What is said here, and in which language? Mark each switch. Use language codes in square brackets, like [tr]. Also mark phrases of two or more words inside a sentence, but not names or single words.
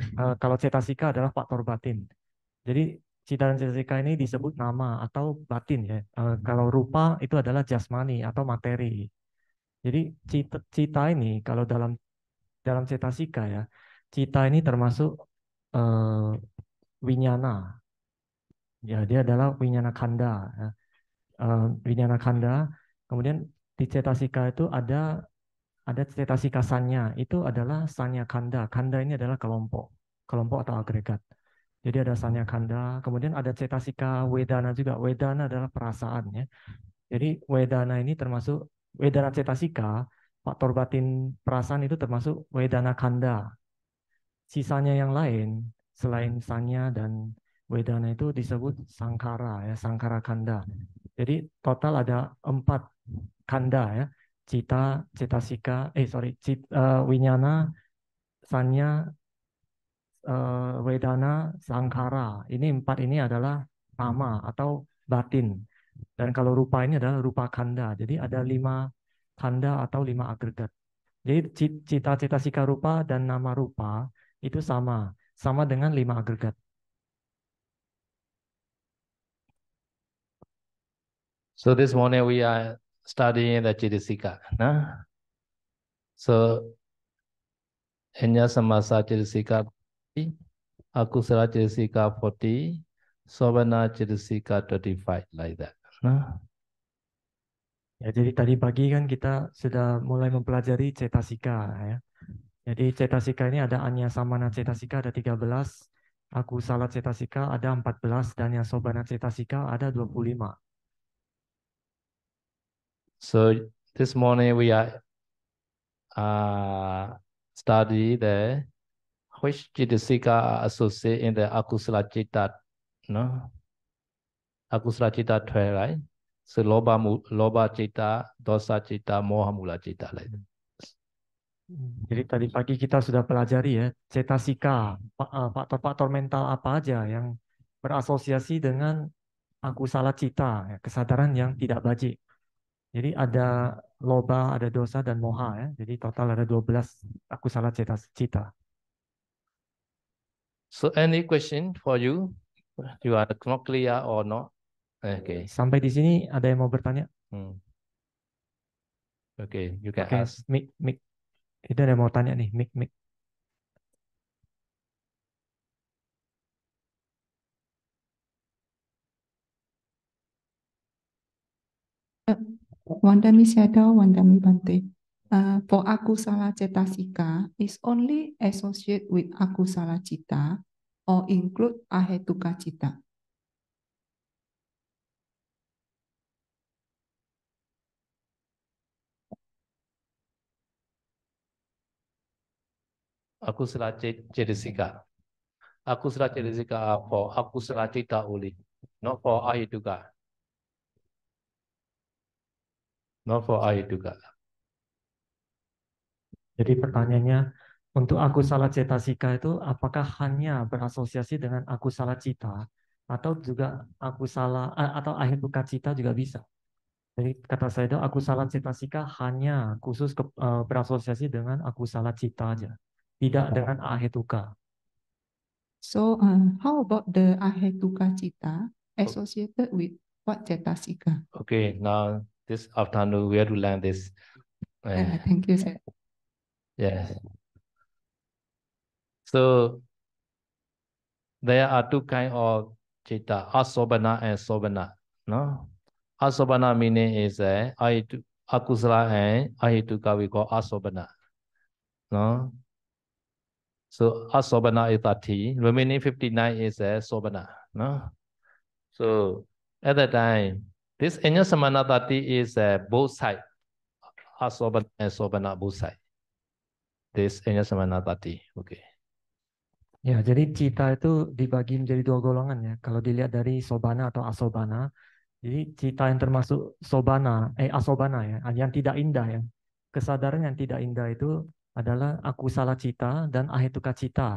[id] Kalau cetasika adalah faktor batin. Jadi cita dan cetasika ini disebut nama atau batin ya. Kalau rupa itu adalah jasmani atau materi. Jadi cita ini kalau dalam cetasika ya, cita ini termasuk eh, winyana. Ya, dia adalah [pi] winyana kanda [id] ya. [pi] Winyana kanda. [id] Kemudian di cetasika itu ada cetasika sanya, itu adalah [pi] sanya kanda. [id] Kanda ini adalah kelompok atau agregat. Jadi ada [pi] sanya kanda, [id] kemudian ada cetasika wedana juga. Wedana adalah perasaan ya. Jadi wedana ini termasuk [pi] wedana cetasika, [id] faktor batin perasaan itu termasuk [pi] wedana kanda. [id] Sisanya yang lain selain sanya dan wedana itu disebut sangkara ya, [pi] sangkara kanda. [id] Jadi total ada 4 kanda ya. Cita, cetasika, winyana, sanya, wedana, sangkara. Ini 4 ini adalah nama atau batin. Dan kalau rupa ini adalah [pi] rupa kanda. [id] Jadi ada 5 kanda atau 5 agregat. Jadi cita, cetasika, rupa dan nama rupa itu sama dengan 5 agregat. [en] So this morning we are studying the Cittasika. No? So [pi] Enya Samasa Cittasika [en] 40, [pi] Akusala Cittasika [en] 40, [pi] Sovana Cittasika [en] 25, like that. No? [id] Ya, jadi tadi pagi kan kita sudah mulai mempelajari cetasika ya. Jadi cetasika ini ada [pi] Anya Samana cetasika [id] ada 13, [pi] Akusala cetasika [id] ada 14, dan yang [pi] Sobana cetasika [id] ada 25. [en] So this morning we are study the which Cittasika are associated in the [pi] Akusala Citta, [en] no? [pi] Akusala Citta [en] 12, right? So [pi] Loba Citta, Dosa Citta, Moha Mula Citta, [en] like that. [id] Jadi tadi pagi kita sudah pelajari ya cetasika, faktor-faktor mental apa aja yang berasosiasi dengan [pi] akusala cita, [id] ya, kesadaran yang tidak baik. Jadi ada loba, ada dosa, dan moha ya. Jadi total ada 12 [pi] akusala cita. [en] So any question for you? You are not clear or not? Okay. [id] Sampai di sini ada yang mau bertanya? [en] Okay, you can [id] Oke, [en] ask. [id] Mik. Itu ada yang mau tanya nih, Mik. [pi] Wandami Shadow, Wandami Bante. [en] For [pi] akusala cetasika [en] is only associate with [pi] akusala cita [en] or include [pi] ahetuka cita. [en] Akusala cetasika. [pi] Akusala cetasika [en] are for [pi] akusala cita [en] only, not for ahituka. Not for ahituka. [id] Jadi pertanyaannya, untuk [pi] akusala cetasika [id] itu apakah hanya berasosiasi dengan [pi] akusala cita [id] atau juga akusala atau [pi] ahetuka cita [id] juga bisa? Jadi kata saya itu [pi] akusala cetasika [id] hanya khusus berasosiasi dengan [pi] akusala cita [id] aja, tidak dengan ahetuka. [en] So, how about the [pi] ahetuka cita [en] associated with what cetasika? Okay, now this afternoon we have to learn this. Thank you, sir. Yes. So there are two kinds of citta, asobana and sobana. No, asobana meaning is akusala and ahituka we call asobana. No, so asobana is 30, remaining 59 is sobana. No, so at that time, this [pi] enya samana [en] 30 is both sides, asobana and sobana both sides. This [pi] enya samana [en] 30. Okay. [id] Ya, jadi cita itu dibagi menjadi dua golongan ya. Kalau dilihat dari sobana atau asobana, jadi cita yang termasuk asobana ya, yang tidak indah ya. Kesadaran yang tidak indah itu adalah [pi] akusala cita [id] dan [pi] ahetuka cita.